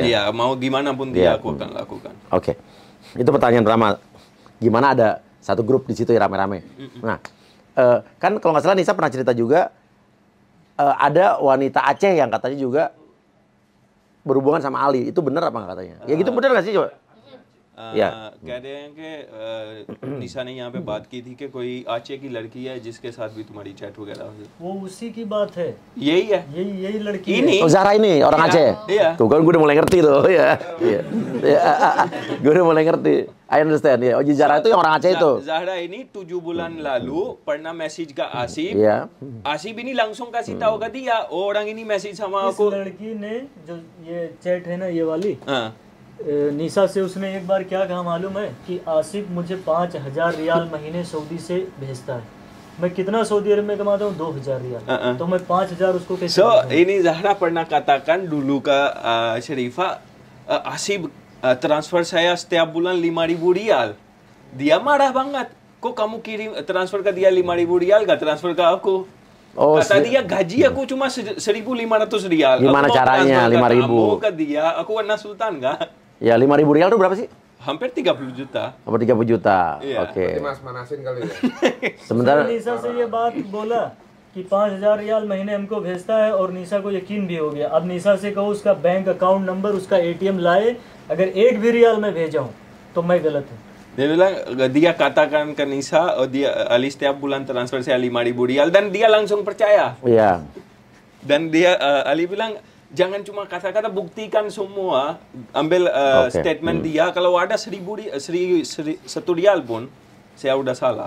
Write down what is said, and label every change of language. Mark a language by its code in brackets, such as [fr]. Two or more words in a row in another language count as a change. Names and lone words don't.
[id] Iya, mau gimana pun dia aku akan lakukan. Oke. Itu pertanyaan pertama. Gimana ada satu grup di situ ya rame-rame. Nah, kan kalau nggak salah Nisa pernah cerita juga ada wanita Aceh yang katanya juga berhubungan sama Ali. Itu benar apa nggak katanya? Ya gitu benar nggak sih coba? या [hi] कहते हैं कि निशा ने यहाँ पे बात की थी कि कोई आचे की लड़की है जिसके साथ भी तुम्हारी चैट वगैरह हुई। वो उसी की बात है, यही है, यही लड़की [id] ini Oh, Zahra ini orang Aceh. Iya. Tuh kan gue udah mulai ngerti tuh. Iya. Iya. Gue udah mulai ngerti. [en] I understand ya. [id] Oh, Zahra itu yang orang Aceh itu. Zahra ini 7 bulan lalu pernah message ke Asib. Iya. Asib ini langsung kasih tahu ke dia, oh, orang ini message sama [hi] इस [id] aku. [hi] लड़की ने जो ये चैट है ना ये वाली, हाँ, निशा से उसने एक बार क्या कहा मालूम है कि आसिफ मुझे 5,000 रियाल महीने सऊदी से भेजता है, मैं कितना सऊदी अरब में कमाता हूँ 2,000 रियाल, तो मैं 5,000 उसको कैसे so भेजूं? [id] ini Zahra pernah katakan dulu ke Sharifah, Asib transfer saya setiap bulan 5.000 rial. Dia marah banget. Kok kamu kirim transfer ke dia 5.000 rial, gak transfer ke aku? Oh, Kata dia gaji aku cuma 1.500 rial. Gimana Aku mau caranya, transfer ke 5.000? kamu, ke dia, aku warna sultan gak? Ya 5.000 rial itu berapa sih? Hampir 30 juta. Apa 30 juta? Iya. Oke. Berarti Mas manasin kali ya. Sementara [hi] उसने निशा से ये बात बोला कि 5,000 रियाल महीने हमको भेजता है और निशा को यकीन भी हो गया। अब निशा से कहो उसका [en] bank account number, [hi] उसका ATM लाए, अगर एक भी रियाल मैं भेजा हूँ तो मैं गलत हूँ। [id] Dia bilang, dia katakan ke Nisa, oh dia Ali setiap bulan transfer saya 5.000 rial, dan dia langsung percaya. Iya. Dan dia Ali bilang, jangan cuma kata-kata, buktikan semua, ambil Oke. statement dia. Kalau ada 1.000 rial pun, saya udah salah.